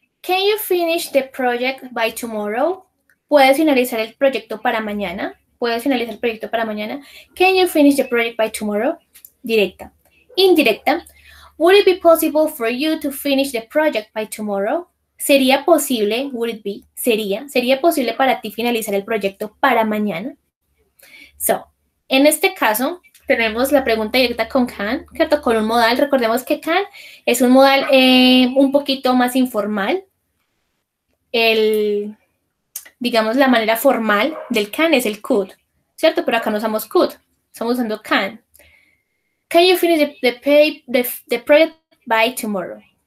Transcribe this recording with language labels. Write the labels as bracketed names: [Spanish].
[English] Can you finish the project by tomorrow? [Spanish] ¿Puedes finalizar el proyecto para mañana? ¿Puedes finalizar el proyecto para mañana? [English] Can you finish the project by tomorrow? [Spanish] Directa. Indirecta. [English] Would it be possible for you to finish the project by tomorrow? [Spanish] ¿Sería posible, [English] would it be, [Spanish] sería posible para ti finalizar el proyecto para mañana? So, en este caso, tenemos la pregunta directa con can, ¿cierto? Con un modal. Recordemos que can es un modal un poquito más informal. Digamos, la manera formal del can es el could, ¿cierto? Pero acá no usamos could, estamos usando can. [English] Can you finish the project by tomorrow?